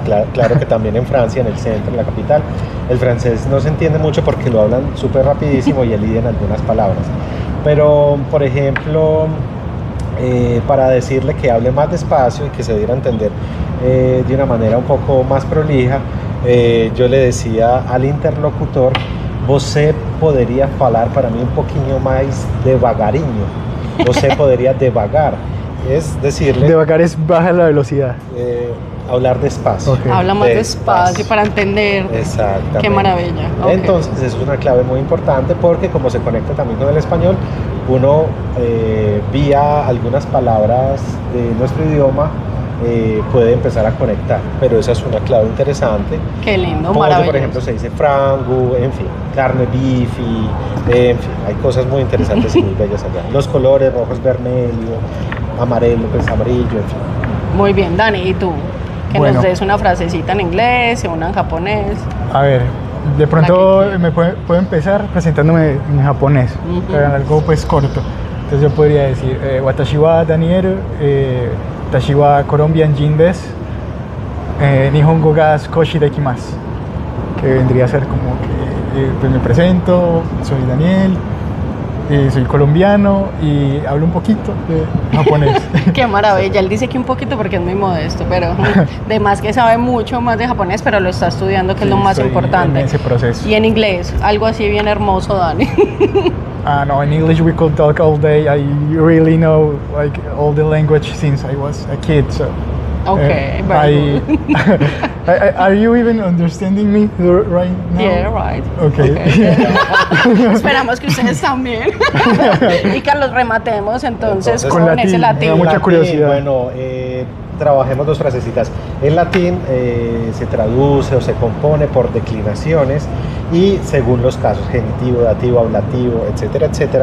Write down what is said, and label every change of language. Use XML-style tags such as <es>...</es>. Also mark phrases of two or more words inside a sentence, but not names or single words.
<es>Claro que también en Francia, en el centro, en la capital, el francés no se entiende mucho porque lo hablan súper rapidísimo y eliden algunas palabras. Pero, por ejemplo, para decirle que hable más despacio y que se diera a entender de una manera un poco más prolija, yo le decía al interlocutor:</es> <pt>você poderia falar para mí un poquinho más devagarinho, você poderia devagar.</pt> <es>Es decirle, Devagar es baja la velocidad. hablar despacio. Ok. Habla más despacio para entender. Exactamente. Qué maravilla. Ok. Entonces, eso es una clave muy importante, porque como se conecta también con el español, uno vía algunas palabras de nuestro idioma puede empezar a conectar, pero esa es una clave interesante. Qué lindo, Pollo, maravilloso. por ejemplo, se dice frango, en fin,</es> <pt>carne bifi,</pt> <es>en fin, hay cosas muy interesantes y muy bellas allá. Los colores, rojos,</es> <pt>vermelho, amarelo,</pt> <es>pues amarillo, en fin. Muy bien, Dani, ¿y tú? Que Bueno. nos des una frasecita en inglés, una en japonés. A ver, de pronto La que me puedo empezar presentándome en japonés, Ujú. para algo pues corto. Entonces yo podría decir,</es> <ja>私は Daniel、私はコロンビア人です、日本語が少しできます,</ja> <es>que vendría a ser como que pues me presento, soy Daniel, soy colombiano y hablo un poquito de japonés. Qué maravilla. Él dice que un poquito porque es muy modesto, pero de más que sabe mucho más de japonés, pero lo está estudiando, que es lo Sí, más estoy importante. en ese proceso. Y en inglés, algo así bien hermoso, Dani. No,</es> <en>in English we could talk all day. I really know like all the language since I was a kid. So, Okay, very are you even understanding me right now? Yeah, right. Okay.</en> <es>Esperamos que ustedes también. Y Carlos, rematemos entonces Entonces, con con ese latín, latín. me da mucha curiosidad. Bueno, trabajemos 2 frasecitas. El latín se traduce o se compone por declinaciones y según los casos, genitivo, dativo, ablativo, etcétera, etcétera.</es>